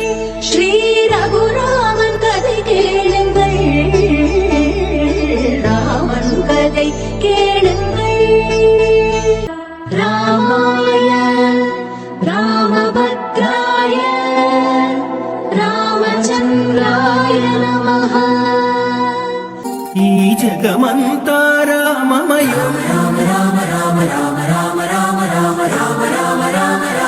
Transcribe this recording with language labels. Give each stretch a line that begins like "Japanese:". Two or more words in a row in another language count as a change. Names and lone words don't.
Tamil: ஸ்ரீ ரகுராமன் கதை கேளுங்கள், ராமன் கதை கேளுங்கள்.
Sanskrit: ராமாய ராமபத்ராய ராமச்சந்திராய நமஹ.
Telugu: ఈ జగమంతా రామమయం రామ రామ రామ రామ రామ రామ రామ రామ రామ రామ